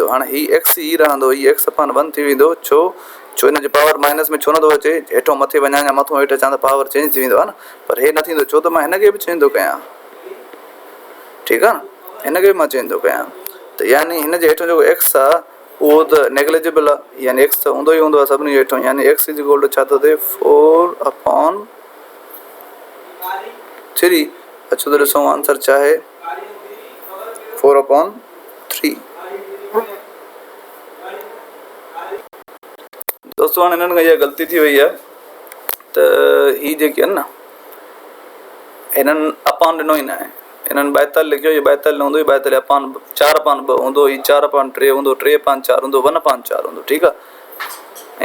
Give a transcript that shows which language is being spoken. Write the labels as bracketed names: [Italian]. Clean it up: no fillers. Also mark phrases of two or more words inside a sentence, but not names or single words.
[Sindhi] हाणे ही एक्स ई रहंदो, ही x/1 थी वेंदो। छो हिन जो [English] power minus [Sindhi] में छो नथो अचे, हेठों मथे वञा या मथां हेठि अचां त [English] power change [Sindhi] थी वेंदो आहे न, पर हे न थींदो छो त मां हिनखे बि चेंज थो कयां, ठीकु आहे न, हिनखे बि मां चेंज थो कयां। त यानी हिन जे हेठों जेको एक्स आहे उहो त नेग्लेजिबल आहे, यानी एक्स त हूंदो ई हूंदो आहे सभिनी जे हेठों। यानी एक्स [English] is equal to [Sindhi] छा थो थिए, 4/3। अचो त ॾिसूं आंसर छा आहे, 4/3। दोस्तों हाणे हिननि खां इहा ग़लती थी वई आहे त ही जेके आहिनि न, हिननि अपान ॾिनो ई न आहे, हिननि 42 लिखियो, इहो 42 न हूंदो, 42 अपान 4/2 हूंदो, ही 4/3 हूंदो, 3/4 हूंदो, 1/4 हूंदो, ठीकु आहे।